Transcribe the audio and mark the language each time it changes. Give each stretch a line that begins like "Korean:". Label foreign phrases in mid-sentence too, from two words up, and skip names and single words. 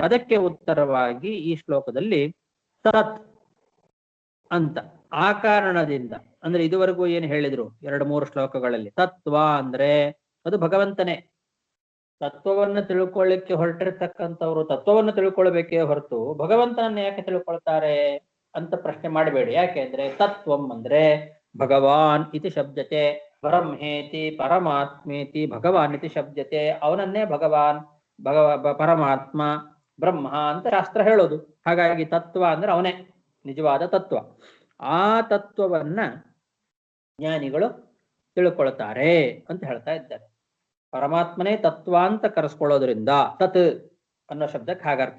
Kannada: ಅದಕ್ಕೆ ಉತ್ತರವಾಗಿ ಈ ಶ್ಲೋಕದಲ್ಲಿ ತತ್ ಅಂತ ಆ ಕಾರಣದಿಂದ, ಅಂದ್ರೆ ಇದುವರೆಗೂ ಏನ್ ಹೇಳಿದ್ರು 2-3 ಶ್ಲೋಕಗಳಲ್ಲಿ, ತತ್ವ ಅಂದ್ರೆ ಅದು ಭಗವಂತನೇ. ತತ್ವವನ್ನು ತಿಳ್ಕೊಳ್ಳಿಕ್ಕೆ ಹೊರಟಿರ್ತಕ್ಕಂಥವ್ರು ತತ್ವವನ್ನು ತಿಳ್ಕೊಳ್ಬೇಕೇ ಹೊರತು ಭಗವಂತನನ್ನ ಯಾಕೆ ತಿಳ್ಕೊಳ್ತಾರೆ ಅಂತ ಪ್ರಶ್ನೆ ಮಾಡಬೇಡಿ. ಯಾಕೆಂದ್ರೆ ತತ್ವಂ ಅಂದ್ರೆ
Sanskrit: ಭಗವಾನ್ ಇತಿ ಶಬ್ದತೆ, ಬ್ರಹ್ಮೇತಿ ಪರಮಾತ್ಮೇತಿ ಭಗವಾನ್ ಇತಿ ಶಬ್ದತೆ.
Kannada: ಅವನನ್ನೇ ಭಗವಾನ್, ಪರಮಾತ್ಮ, ಬ್ರಹ್ಮ ಅಂತ ಶಾಸ್ತ್ರ ಹೇಳೋದು. ಹಾಗಾಗಿ ತತ್ವ ಅಂದ್ರೆ ಅವನೇ ನಿಜವಾದ ತತ್ವ. ಆ ತತ್ವವನ್ನ ಜ್ಞಾನಿಗಳು ತಿಳ್ಕೊಳ್ತಾರೆ ಅಂತ ಹೇಳ್ತಾ ಇದ್ದಾರೆ. ಪರಮಾತ್ಮನೇ ತತ್ವ ಅಂತ ಕರೆಸ್ಕೊಳ್ಳೋದ್ರಿಂದ ತತ್ ಅನ್ನೋ ಶಬ್ದಕ್ಕೆ ಹಾಗರ್ಥ.